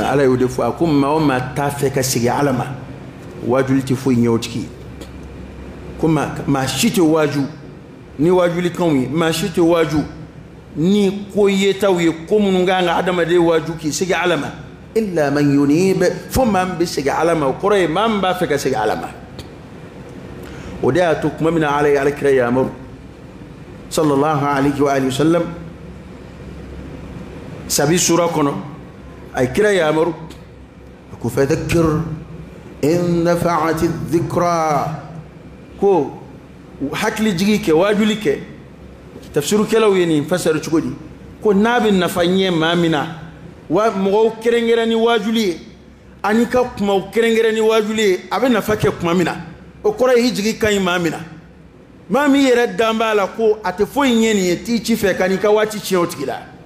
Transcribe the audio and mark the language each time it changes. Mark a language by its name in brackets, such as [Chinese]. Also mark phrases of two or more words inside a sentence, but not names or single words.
[Bambara] ala y'o de fɔ a ko maa o maa t'a fɛ ka segin ala ma waajuli tɛ foyi ɲɛ o tigi ko maa si tɛ waaju ni waajulikanw ye maa si tɛ waaju ni ko yetaw ye ko minnu kan ka adamaden waaju k'i segin ala ma [Arabic] إلا من ينيب [Bambara] fo maa min bɛ segin ala ma o kɔrɔ ye maa min b'a fɛ ka segin ala ma o de y'a to kuma min na ala ye alakira yamaru [Arabic] صلى الله عليه وآله وسلم [Bambara] sabi sura kɔnɔ a ye kira yamaru ko [Arabic] فذكر إن نفعت الذكرى [Bambara] ko hakili jigi kɛ waajuli kɛ tafsirukɛlaw ye nin fasari cogo di ko n'a bɛ nafa ɲɛ maa min na wa mɔgɔw kɛrɛnkɛrɛn ni waajuli ye ani ka kumaw kɛrɛnkɛrɛn ni waajuli ye a bɛ nafa kɛ kuma min na o kɔrɔ ye i jigi ka ɲi maa min na maa min yɛrɛ dan b'a la ko a tɛ foyi ɲɛ nin ye t'i ci fɛ ka n'i ka waati tiɲɛ o tigi la